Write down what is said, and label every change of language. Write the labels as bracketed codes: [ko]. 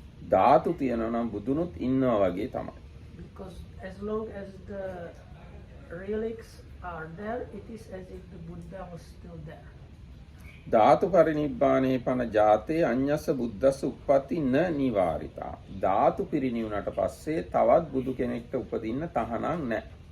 [si] ධාතු තියෙනවා නම් බුදුනුත් ඉන්නවා වගේ තමයි. [en] Because as long as the relics are there, it is as if the Buddha was still there. [pi] ධාතු පරිනිබ්බානේ පන ජාතේ අඤ්ඤස්ස බුද්දස්ස උප්පත්ති න නිවාරිතා. [si] ධාතු පිරිනිවුණට පස්සේ තවත් බුදු කෙනෙක්ට උපදින්න තහනම් නැහැ.